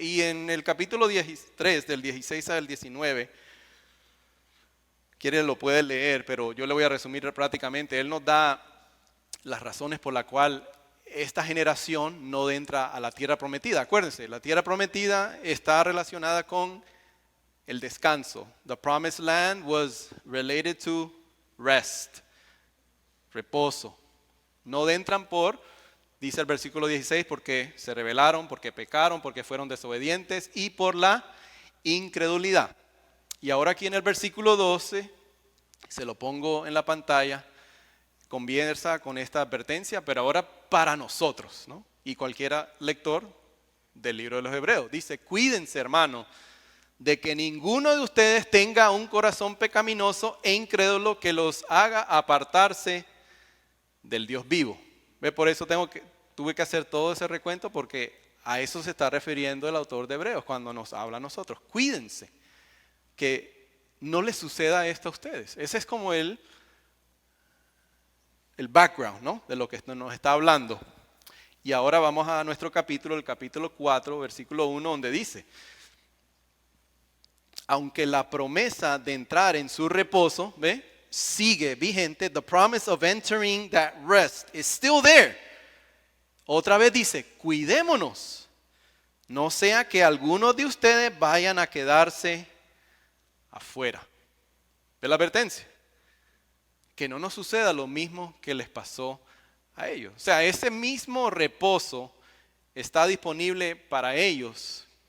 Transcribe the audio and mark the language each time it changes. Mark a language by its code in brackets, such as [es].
[es] Y en el capítulo 3, del 16 al 19, quiere lo puede leer, pero yo le voy a resumir prácticamente. Él nos da las razones por las cuales esta generación no entra a la tierra prometida. Acuérdense, la tierra prometida está relacionada con el descanso. [en] The promised land was related to rest, reposo. [es] No entran por, dice el versículo 16, porque se rebelaron, porque pecaron, porque fueron desobedientes y por la incredulidad. Y ahora aquí en el versículo 12, se lo pongo en la pantalla, conversa con esta advertencia, pero ahora para nosotros, ¿no? Y cualquier lector del libro de los Hebreos. Dice, cuídense, hermano, de que ninguno de ustedes tenga un corazón pecaminoso e incrédulo que los haga apartarse del Dios vivo. ¿Ve? Por eso tuve que hacer todo ese recuento, porque a eso se está refiriendo el autor de Hebreos cuando nos habla a nosotros. Cuídense que no les suceda esto a ustedes. Ese es como el background, ¿no? De lo que nos está hablando. Y ahora vamos a nuestro capítulo, el capítulo 4, versículo 1, donde dice, aunque la promesa de entrar en su reposo, ¿ve? Sigue vigente, [en] the promise of entering that rest is still there. [es] Otra vez dice, cuidémonos, no sea que algunos de ustedes vayan a quedarse afuera. ¿Ve la advertencia? Que no nos suceda lo mismo que les pasó a ellos. O sea, ese mismo reposo está disponible para ellos.